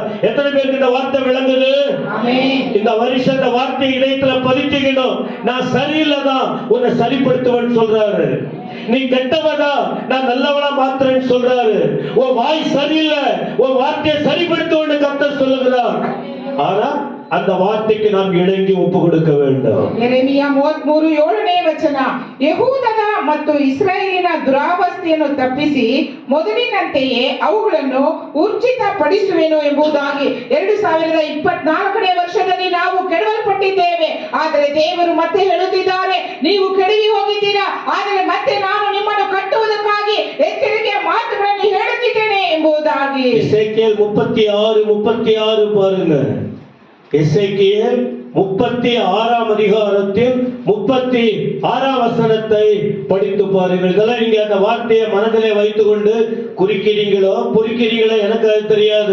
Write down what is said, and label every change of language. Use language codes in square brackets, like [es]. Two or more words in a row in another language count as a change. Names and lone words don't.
[ta] எத்தனை பேருக்கு இந்த வார்த்தை விளங்குது? இந்த வருஷம் இந்த வார்த்தை இதயத்துல பதிச்சுக்கணும். நான் சரியில்லைதான், உன்னை சரிப்படுத்துவேன் சொல்றாரு. நீ கெட்டவதா, நான் நல்லவனா மாத்திரேன்னு சொல்றாரு. உன் வாய் சரியில்லை, உன் வார்த்தையை சரிப்படுத்துவேன்னு கர்த்தர் சொல்லுகிறார். ஆனா அந்த வார்த்தைக்கு நாம் இணங்கி ஒப்பு கொடுக்க வேண்டும். [kn] ಯೆರೆಮೀಯ 33:7ನೇ ವಚನ, ಯೆಹೂದದ ಮತ್ತು ಇಸ್ರಾಯೇಲಿನ ದುರಾವಸ್ಥೆಯನ್ನು ತಪ್ಪಿಸಿ ಮೊದಲಿನಂತೆಯೇ ಅವುಗಳನ್ನು ಊರ್ಜಿತಪಡಿಸುವೆನು ಎಂಬುದಾಗಿ 2024ನೇ ವರ್ಷದಲ್ಲಿ ನಾವು ಕೆಡವಲ್ಪಟ್ಟಿದ್ದೇವೆ. ಆದರೆ ದೇವರು ಮತ್ತೆ ಹೇಳುತ್ತಿದ್ದಾರೆ, ನೀವು ಕೆಡವಿ ಹೋಗಿದ್ದೀರಾ, ಆದರೆ ಮತ್ತೆ ನಾನು ನಿಮ್ಮನ್ನು ಕಟ್ಟುವುದಕ್ಕಾಗಿ ಎಚ್ಚರಿಕೆಯ ಮಾತುಗಳನ್ನು ಹೇಳುತ್ತಿದ್ದೇನೆ ಎಂಬುದಾಗಿ. [ta] எசேக்கியேல் 36 பாருங்க. எசேக்கியேல் 36ஆம் அதிகாரத்தில் 36ஆம் வசனத்தை படித்து பாருங்கள். இதெல்லாம் நீங்க அந்த வார்த்தையை மனதிலே வைத்துக் கொண்டு குறிக்கிறீங்களோ புரிக்கிறீங்களோ எனக்கு அது தெரியாது.